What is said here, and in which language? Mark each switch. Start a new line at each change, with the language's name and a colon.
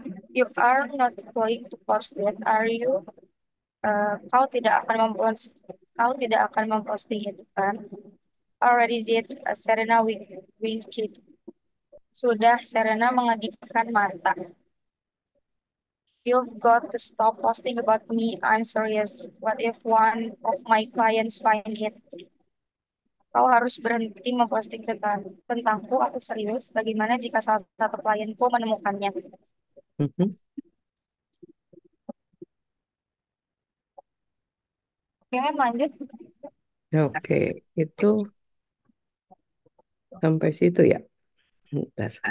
English: You are not going to post that, are you?
Indonesian: Kau tidak akan memposting itu kan?
English: Already did. Serena winked.
Indonesian: Sudah, Serena mengedipkan mata.
English: You've got to stop posting about me. I'm serious. What if one of my clients find it?
Indonesian: Kau harus berhenti memposting tentangku. Aku serius. Bagaimana jika salah satu klienku menemukannya? Mhm. Oke, Mem, lanjut. Oke, itu sampai situ ya. Bentar.